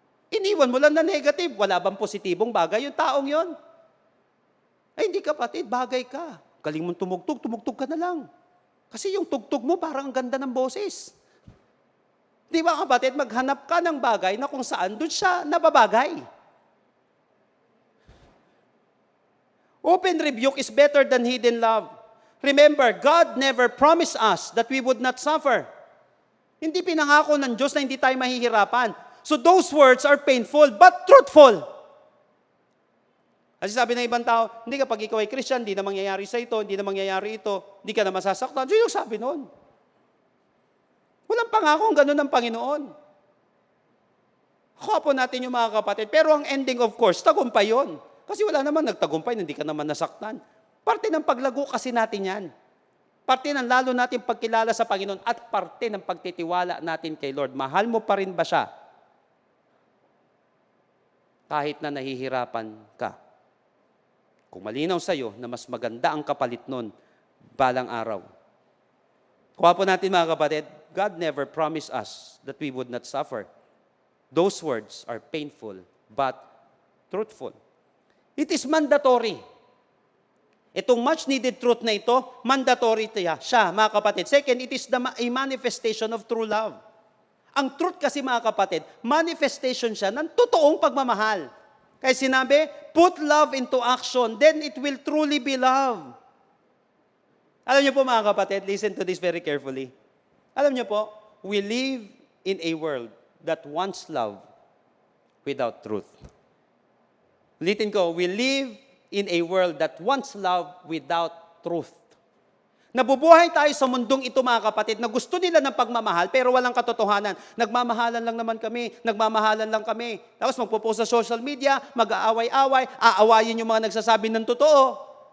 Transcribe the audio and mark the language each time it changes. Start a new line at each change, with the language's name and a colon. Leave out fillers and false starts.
Filipino: Iniwan mo lang na negative. Wala bang positibong bagay yung taong yon? Ay, hindi kapatid, bagay ka. Galing mong tumugtog ka na lang. Kasi yung tugtog mo, parang ang ganda ng boses. Di ba kapatid, maghanap ka ng bagay na kung saan doon siya nababagay.
English: Open rebuke is better than hidden love. Remember, God never promised us that we would not suffer.
Filipino: Hindi pinangako ng Diyos na hindi tayo mahihirapan.
English: So those words are painful but truthful.
Filipino: Kasi sabi ng ibang tao, hindi kapag ikaw ay Christian, hindi na mangyayari sa ito, hindi na mangyayari ito, hindi ka na masasaktan. So yung sabi noon. Walang pangakong ganun ng Panginoon. Kuha po natin yung mga kapatid. Pero ang ending of course, tagumpay yun. Kasi wala naman nagtagumpay, hindi ka naman nasaktan. Parte ng paglago kasi natin yan. Parte ng lalo natin pagkilala sa Panginoon at parte ng pagtitiwala natin kay Lord. Mahal mo pa rin ba siya? Kahit na nahihirapan ka. Kung malinaw sa'yo na mas maganda ang kapalit nun, balang araw. Kuha po natin mga kapatid,
English: God never promised us that we would not suffer. Those words are painful but truthful. It is mandatory.
Filipino: Itong much needed truth na ito, mandatory siya, mga kapatid.
English: Second, it is a manifestation of true love.
Filipino: Ang truth kasi mga kapatid, manifestation siya ng totoong pagmamahal. Kaya sinabi,
English: put love into action, then it will truly be love.
Filipino: Alam niyo po mga kapatid,
English: listen to this very carefully.
Filipino: Alam niyo po,
English: we live in a world that wants love without truth.
Filipino: Ulitin ko,
English: we live in a world that wants love without truth.
Filipino: Nabubuhay tayo sa mundong ito mga kapatid na gusto nila ng pagmamahal pero walang katotohanan. Nagmamahalan lang naman kami, nagmamahalan lang kami. Tapos magpo-post sa social media, mag-aaway-away, aawayin yung mga nagsasabi ng totoo.